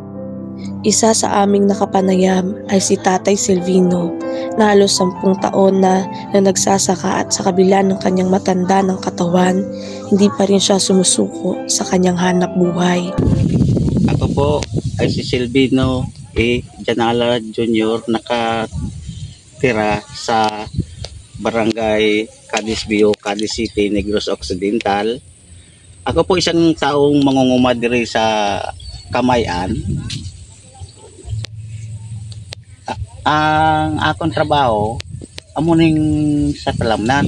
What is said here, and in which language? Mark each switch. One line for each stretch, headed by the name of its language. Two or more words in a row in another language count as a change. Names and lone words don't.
Filipino: Isa sa aming nakapanayam ay si Tatay Silvino, na halos 10 taon na nagsasaka at sa kabila ng kanyang matanda ng katawan, hindi pa rin siya sumusuko sa kanyang hanap buhay. Ako po ay si Silvino Janala Jr. nakatira sa Barangay Cadiz Viejo, Cadiz City, Negros Occidental.
Hiligaynon: Ako po isang taong mangunguma diri sa Camayan. Ang akong trabaho amuning sa talamnan.